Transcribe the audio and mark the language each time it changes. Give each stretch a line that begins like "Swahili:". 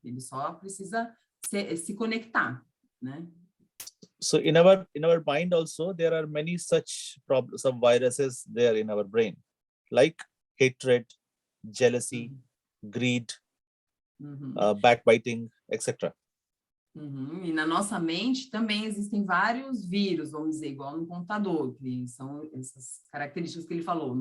Portuguese: Ele só precisa se conectar, né?
English: So in our mind also there are many such problems, some viruses there in our brain, like hatred, jealousy, greed, backbiting, etc.
Portuguese: E na nossa mente também existem vários vírus, vamos dizer, igual no computador, que são essas características que ele falou.